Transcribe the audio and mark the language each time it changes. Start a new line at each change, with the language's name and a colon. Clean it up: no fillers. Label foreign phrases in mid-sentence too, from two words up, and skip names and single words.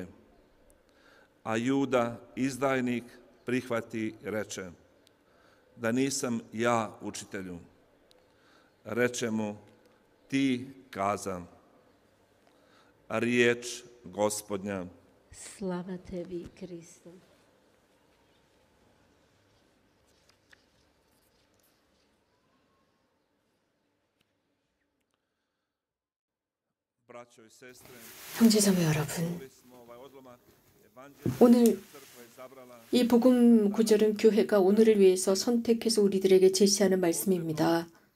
Croatian: A Juda, izdajnik, prihvati i reče: da nisam ja, učitelju. Reče mu: ti kazam. Riječ Gospodnja. Slava tebi, Kriste.
Korean: 형제자매 여러분, 오늘 이 복음 구절은 교회가 오늘을 위해서 선택해서 우리들에게 제시하는 말씀입니다.